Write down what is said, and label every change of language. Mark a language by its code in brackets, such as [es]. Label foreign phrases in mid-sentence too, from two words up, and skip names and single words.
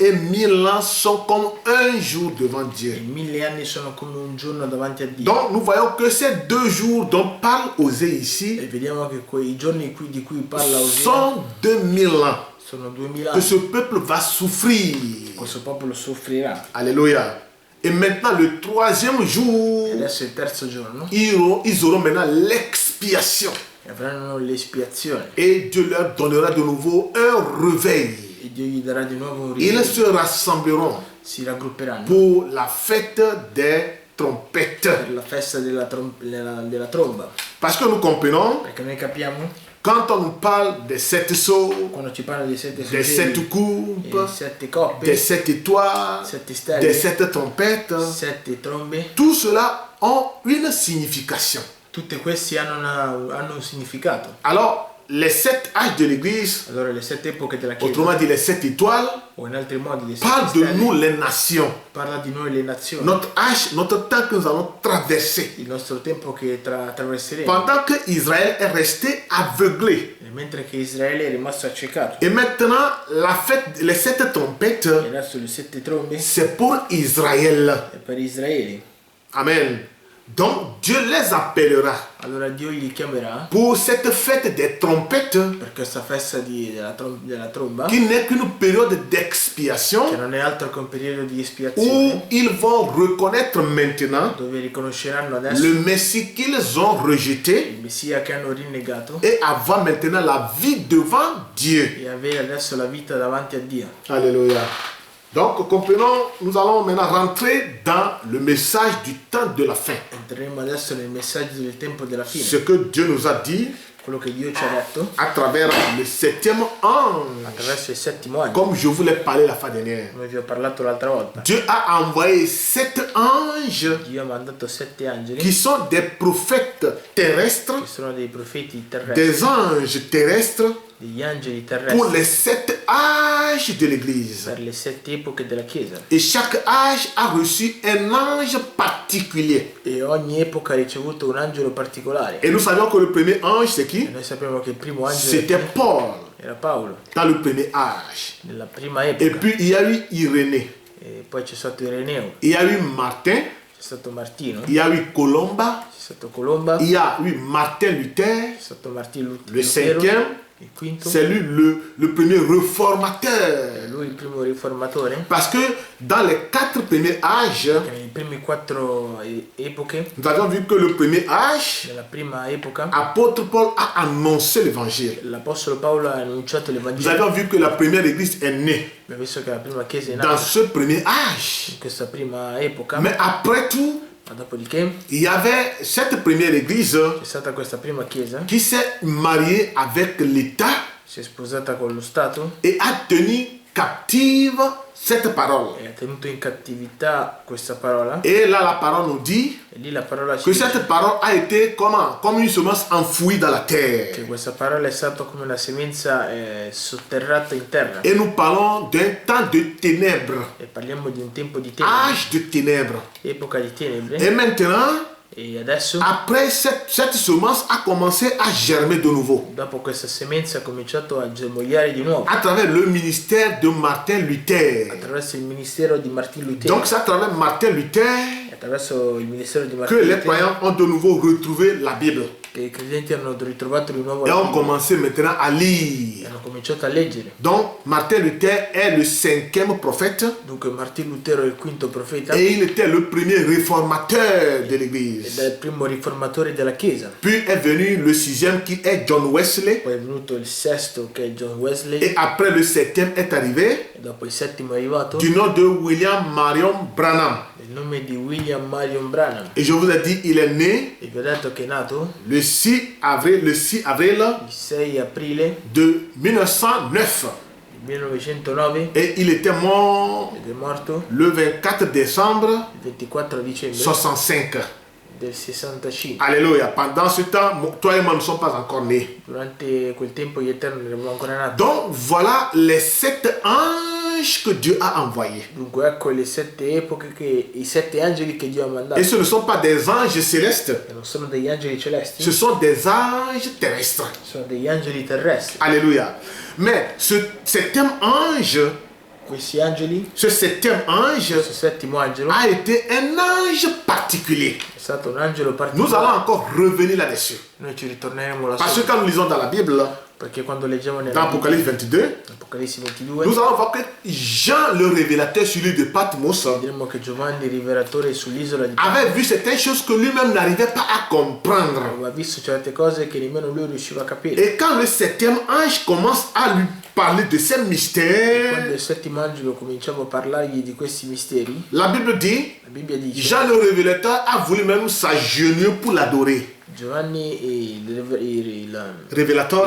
[fr] Et 1000 ans sont comme un jour devant E Dieu. [it] 1000 anni sono come un giorno davanti a Dio. [fr] Donc nous voyons que ces 2 jours dont parle Osée E ici [it] vediamo che quei giorni di cui parla Osea [fr] sont 2000 ans [it] sono 2000 [fr] que [it] anni. [fr] ce peuple va souffrir. [it] Questo popolo soffrirà. [fr] Alléluia. Et maintenant le 3e jour, [it] Adesso è il terzo giorno [fr] ils auront maintenant l'expiation. [it] e avranno l'espiazione. [fr] Et Dieu leur donnera de nouveau un réveil. [it] E Dio gli darà di nuovo un [fr] Ils [it] risveglio. [fr] se rassembleront [it] Si raggrupperanno [fr] pour la fête des trompettes. [it] per la festa della tromba. [fr] Parce que nous comprenons, [it] Perché noi capiamo, [fr] quand on nous parle des 7 sceaux, [it] quando ci parla dei 7 [fr] des 7 [it] suggelli, [fr] coupes, [it] 7 coppe, [fr] des 7 étoiles, [it] 7 [fr] des [it] stelle, [fr] 7 trompettes, [it] 7 trombe, [fr] tout cela ont une signification. [it] tutte queste hanno un significato. [fr] Alors, les 7 âges de l'Église, [it] Allora le 7 epoche della Chiesa, [fr] autrement dit les 7 étoiles, [it] o in altri modi le 7 [fr] parlent de [it] stelle, [fr] nous les nations. [it] parla di noi le nazioni, [fr] Notre âge, notre temps que nous allons traverser. [it] il nostro tempo che attraverseremo. [fr] Pendant que Israël est resté aveuglé. [it] E mentre che Israele è rimasto accecato. [fr] Et maintenant, la fête, les 7 [it] E [fr] trompettes, [it] adesso le 7 trombe [fr] c'est pour Israël. [it] è per Israele. [fr] Amen. Donc Dieu les appellera [it] Allora Dio li chiamerà [fr] pour cette fête des trompettes [it] per questa festa della tromba, [fr] qui n'est qu'une période [it] che [fr] d'expiation [it] non è altro che un periodo di espiazione, [fr] où ils vont reconnaître maintenant [it] dove riconosceranno adesso [fr] le Messie qu'ils ont rejeté [it] il Messia che hanno rinnegato [fr] et avoir maintenant la vie devant Dieu. [it] e avere adesso la vita davanti a Dio. [fr] Alléluia. Donc comprenons, nous allons maintenant rentrer dans le message du temps de la fin. [it] Entreremo adesso nel messaggio del tempo della fine, [fr] Ce que Dieu nous a dit [it] quello che Dio ci ha detto [fr] à travers le 7e ange. [it] attraverso il settimo anno, [fr] Comme je vous l'ai parlé la fois dernière. [it] come vi ho parlato l'altra volta. [fr] Dieu a envoyé 7 anges [it] Dio ha mandato 7 angeli [fr] qui sont des prophètes terrestres, [it] che sono dei profeti terrestri, [fr] des anges terrestres [it] degli angeli [fr] pour [it] terrestri [fr] les 7 âges de l'Église. [it] per le 7 epoche della Chiesa. [fr] Et chaque âge a reçu un ange particulier. [it] E ogni epoca ha ricevuto un angelo particolare. [fr] Et nous savions que le premier ange, c'est [it] E [fr] qui? [it] noi sappiamo che il primo angelo [fr] C'était Paul [it] era Paolo, [fr] dans le premier âge. [it] nella prima [fr] Et [it] epoca. [fr] puis il y a eu Irénée, [it] E poi c'è stato Ireneo, [fr] il y a eu Martin, [it] c'è stato Martino, [fr] il y a eu Colomba, [it] c'è stato Colomba, [fr] il y a eu Martin Luther. [it] c'è stato Martino [fr] Le [it] Lutero, [fr] cinquième, [it] il quinto, [fr] c'est lui le premier réformateur. [it] lui il primo riformatore. [fr] Parce que dans les 4 premiers âges, [it] Che nei primi 4 epoche, [fr] nous avons vu que le premier âge, [it] nella prima epoca, [fr] apôtre Paul a annoncé l'évangile. [it] l'Apostolo Paolo ha annunciato [fr] Nous [it] l'Evangelo. [fr] avons vu que la première église est née [it] Abbiamo visto che la prima chiesa è [fr] dans [it] nata [fr] ce premier âge. [it] in questa prima epoca, [fr] Mais après tout, [it] ma dopodiché [fr] il y avait cette première église [it] c'è stata questa prima chiesa, [fr] qui s'est mariée avec l'État [it] si è sposata con lo Stato [fr] et a tenu captive cette parole. [it] e ha tenuto in cattività questa parola. [fr] Et là, la parole nous dit [it] E lì la parola ci [fr] que [it] dice [fr] cette parole a été comment? Comme une semence enfouie dans la terre. [it] che questa parola è stata come una semenza sotterrata in terra. [fr] Et nous parlons d'un temps de ténèbres, [it] E parliamo di un tempo di tenebre, [fr] âge de ténèbres. [it] epoca di tenebre. [fr] Et maintenant, [it] E adesso, [fr] après cette semence a commencé à germer de nouveau [it] dopo questa semenza, ha cominciato a germogliare di nuovo [fr] à travers le ministère de Martin Luther. [it] attraverso il ministero di Martin Lutero. [fr] Donc c'est à travers Martin Luther [it] E attraverso il ministero di [fr] que [it] Martin [fr] les [it] Lutero [fr] croyants ont de nouveau retrouvé la Bible [it] che i credenti hanno ritrovato di nuovo [fr] et [it] la [fr] ont [it] Bibbia [fr] commencé maintenant à [it] e [fr] lire. [it] hanno cominciato a leggere. [fr] Donc Martin Luther est le 5e prophète [it] Dunque Martin Lutero è il quinto profeta [fr] et il était le premier réformateur de [it] ed [fr] l'Église. [it] è il primo riformatore della Chiesa. [fr] Puis est venu le 6e qui est John Wesley. [it] Poi è venuto il sesto che è John Wesley [fr] Et après le 7e est arrivé [it] e dopo il settimo è arrivato [fr] du nom de William Marion Branham. [it] il nome di William Marion Branham. [fr] Et je vous ai dit, il est né [it] E vi ho detto che è nato [fr] le 6 avril [it] il 6 aprile [fr] de 1909. [it] del 1909 [fr] Et il était mort [it] ed è morto [fr] le 24 décembre [it] il 24 dicembre [fr] 65. [it] del 65. [fr] Alléluia. Pendant ce temps, toi et moi ne sommes pas encore nés. [it] Durante quel tempo gli Eterni non erano ancora nati. [fr] Donc voilà les 7 anges que Dieu a envoyés. [it] Dunque ecco le 7 epoche, i 7 angeli che Dio ha mandato. [fr] Et ce ne sont pas des anges célestes, [it] E non sono degli angeli celesti, [fr] ce sont des anges terrestres. [it] sono degli angeli terrestri. [fr] Alléluia. Mais ce 7e ange [it] questi angeli, [fr] ce septième ange [it] questo settimo angelo [fr] a été un ange particulier. [it] è stato un angelo [fr] Nous [it] particolare. [fr] allons encore revenir là-dessus. [it] Noi ci ritorneremo là [fr] Parce que [it] sopra, [fr] quand nous lisons dans la Bible, [it] perché quando leggiamo [fr] dans [it] nella [fr] Apocalypse 22, [it] Apocalisse 22 [fr] nous allons voir que Jean le révélateur sur l'île de Patmos [it] vedremo che Giovanni, il rivelatore sull'isola di [fr] avait vu certaines choses que lui-même n'arrivait pas à comprendre. [it] aveva visto certe cose che nemmeno lui riusciva a capire. [fr] Et quand le septième ange commence à lui parler de ces [it] Quando [fr] mystères, [it] il settimo angelo cominciava a parlargli di questi misteri, [fr] la Bible dit, [it] la Bibbia dice [fr] Jean le révélateur a voulu même s'agenouiller pour l'adorer. [it] Giovanni, il [fr] Révélateur.